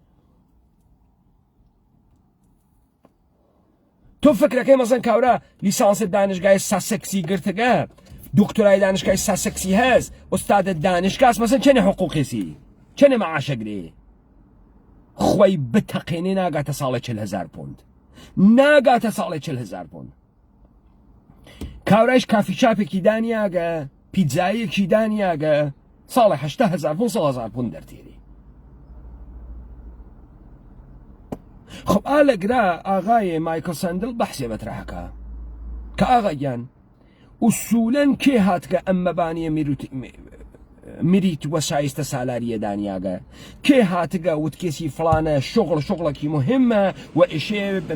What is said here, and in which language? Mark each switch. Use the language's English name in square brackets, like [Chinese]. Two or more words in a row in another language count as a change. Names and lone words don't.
[Central Kurdish] تۆ فکرەکەی مەزەن کاورە لیسانسە دانشگای ساسەکسی گرتگە، دکتۆرای دانشگای ساسەکسی هەز، ئۆستادە دانشگاس مەزەن چەنێ حقوقیسی چەنێ مەعاشەگرێ خۆی بتەقێنێ ناگاتە ساڵی 40,000 پوند، ناگاتە ساڵی 40,000 پوند. کاورایش کافی چاپێکی دانیاگە، پیتزایەکی دانیاگە، ساڵی 80,000 پوند 100,000 پوند دەرتێری. خب ئالەگرا ئاغای مایکل سەندل بەحسێ بەترەحەکە کە ئاغایان ئوسوولەن کێ هاتکە ئەم مەبانیە میریت وە شایستە سالاریە دانیاگە، کێ هاتگە وتکێسی فڵانە شغڵێکی مهمە و ئیشێ بە